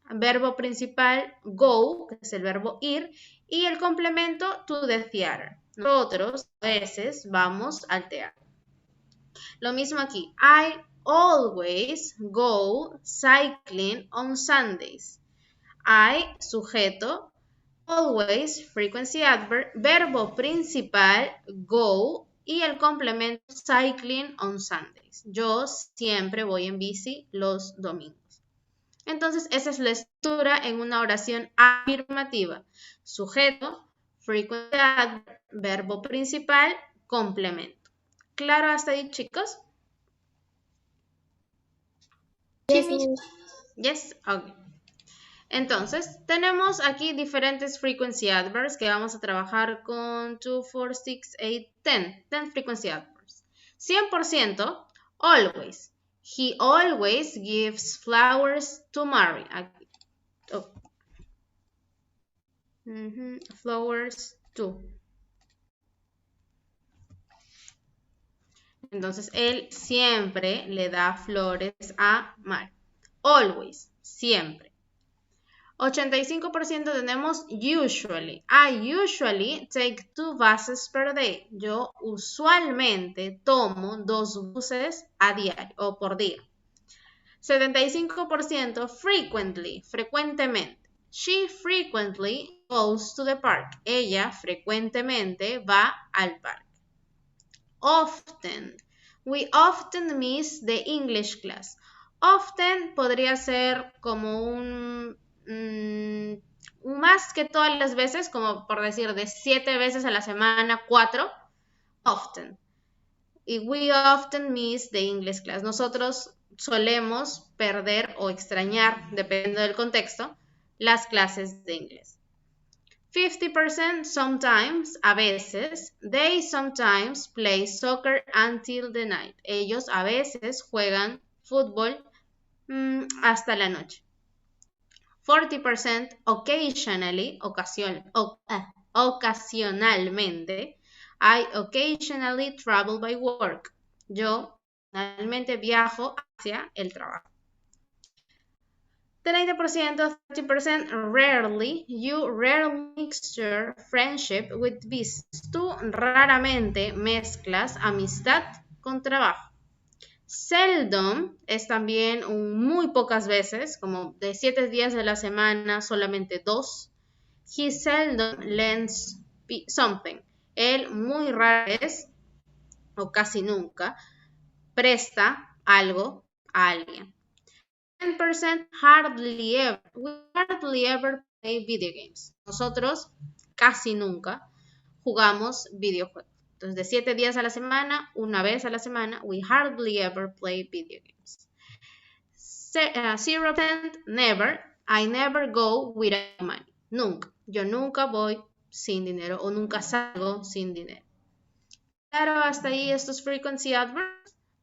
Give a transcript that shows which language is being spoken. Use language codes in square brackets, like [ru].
[es] Verbo principal, go, que es el verbo ir. Y el complemento, [en] to the theater. [es] Nosotros a veces vamos al teatro. Lo mismo aquí. [en] I always go cycling on Sundays. I, [es] sujeto, [en] always, frequency adverb, [es] verbo principal, [en] go, [es] y el complemento, [en] cycling on Sundays. [es] Yo siempre voy en bici los domingos. Entonces, esa es la estructura en una oración afirmativa. Sujeto, frequency adverb, verbo principal, complemento. ¿Claro hasta ahí, chicos? [en] Yes, miss. Yes, ok. [es] Entonces, tenemos aquí diferentes frequency adverbs que vamos a trabajar con 2, 4, 6, 8, 10. [en] 10 frequency adverbs. 100%, always. He always gives flowers to Mary. [es] Aquí. Oh. [en] Flowers to. [es] Entonces, él siempre le da flores a Mary. Always, siempre. 85% tenemos usually. [en] I usually take 2 buses per day. [es] Yo usualmente tomo 2 buses a diario o por día. 75% frequently, frecuentemente. [en] She frequently goes to the park. [es] Ella frecuentemente va al parque. [en] Often. We often miss the English class. [es] Often podría ser como un más que todas las veces, como por decir de 7 veces a la semana, 4, often. [en] Y we often miss the English class. [es] Nosotros solemos perder o extrañar, dependiendo del contexto, las clases de inglés. 50% sometimes, a veces. [en] They sometimes play soccer until the night. [es] Ellos a veces juegan fútbol hasta la noche. 40% occasionally, ocasionalmente. [en] I occasionally travel by work. [es] Yo ocasionalmente viajo hacia el trabajo. [en] 30%, 30%, rarely. You rarely mix your friendship with business. [es] Tú raramente mezclas amistad con trabajo. Seldom es también muy pocas veces, como de 7 días de la semana, solamente 2. [en] He seldom lends something. [es] Él muy rara vez, o casi nunca, presta algo a alguien. [en] 10% hardly ever. We hardly ever play video games. [es] Nosotros casi nunca jugamos videojuegos. Entonces, de 7 días a la semana, una vez a la semana, [en] we hardly ever play video games. 0% never. I never go without money. [es] Nunca. Yo nunca voy sin dinero o nunca salgo sin dinero. Claro, hasta ahí estos frequency adverbs.